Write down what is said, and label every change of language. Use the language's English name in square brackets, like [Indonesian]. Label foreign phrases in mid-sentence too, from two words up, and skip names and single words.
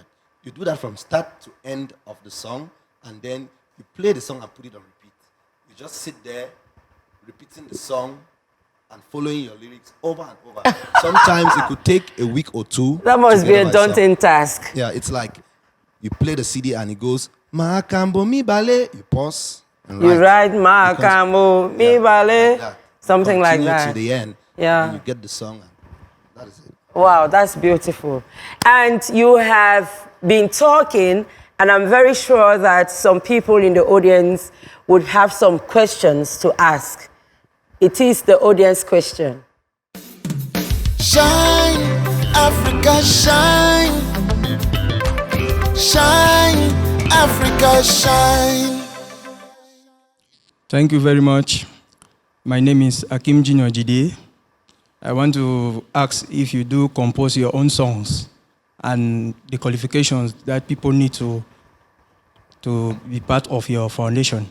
[English] You do that from start to end of the song, and then you play the song and put it on repeat. You just sit there, repeating the song and following your lyrics over and over. Sometimes it could take a week or two. That must be a daunting task. Yeah, it's like you play the CD and it goes, [Lingala] Makambo mi bale. [English] You pause and you write [Lingala] Makambo mi bale, [English] something like that. To the end. Yeah. And you get the song, and that is it. Wow, that's beautiful. And you have been talking, and I'm very sure that some people in the audience would have some questions to ask. It is the audience question. Shine, Africa, shine. Shine, Africa, shine. Thank you very much. My name is Akim Junior Jide. I want to ask if you do compose your own songs and the qualifications that people need to be part of your foundation.